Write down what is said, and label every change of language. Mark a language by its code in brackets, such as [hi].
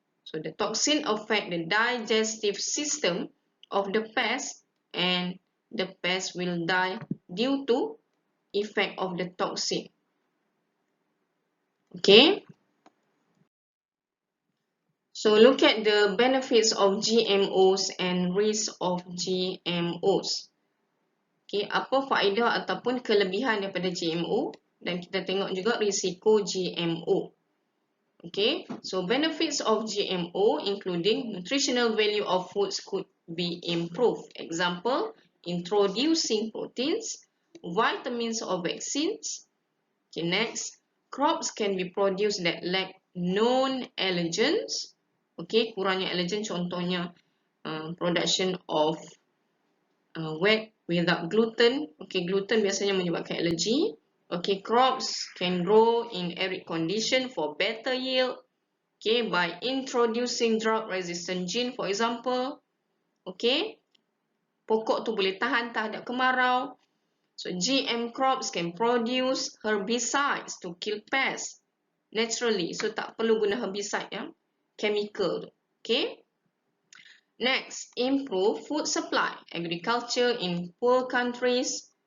[en] So the toxin affect the digestive system of the pest and the pest will die due to effect of the toxin. Okay. So look at the benefits of GMOs and risks of GMOs. [ms] Okay, apa faedah ataupun kelebihan daripada GMO dan kita tengok juga risiko GMO. [en] Okay, so benefits of GMO including nutritional value of foods could be improved. Example, introducing proteins, vitamins or vaccines. Okay, next, crops can be produced that lack known allergens. Okay, [ms] kurangnya [en] allergen [ms] contohnya [en] production of wheat without gluten. [ms] Okay, gluten biasanya menyebabkan allergy. [en] Okay, crops can grow in arid condition for better yield. Okay, by introducing drought-resistant gene, for example. [ms] Okay, pokok tu boleh tahan terhadap kemarau. [en] So, GM crops can produce herbicides to kill pests naturally. [ms] So, tak perlu guna herbicide ya, chemical. Okay. [en] Next, improve food supply, agriculture in poor countries.